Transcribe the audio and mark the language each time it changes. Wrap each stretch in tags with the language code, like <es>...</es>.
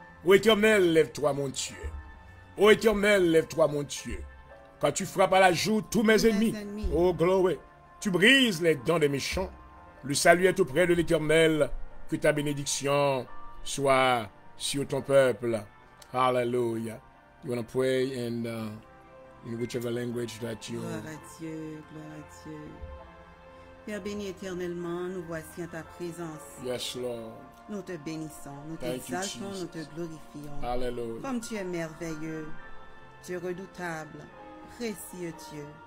<fr>Ô Éternel, lève-toi, mon Dieu. Ô Éternel, lève-toi, mon Dieu. Quand tu frappes à la joue tous mes ennemis.</fr> <en>Oh, glory.</en> <fr>Tu brises les dents des méchants. Le salut est auprès de l'Éternel. Que ta bénédiction soit sur ton peuple. Hallelujah.</fr> <en>You want to pray and in whichever language that you...</en> <fr>Gloire à Dieu, gloire à Dieu. Père béni éternellement, nous voici en ta présence.</fr> <en>Yes, Lord.</en> <fr>Nous te bénissons, nous</fr> <en>Thank you,</en> <fr>t'exaltons,</fr> <en>Jesus.</en> <fr>nous te glorifions. Hallelujah. Comme tu es merveilleux, Dieu redoutable, précieux Dieu.</fr>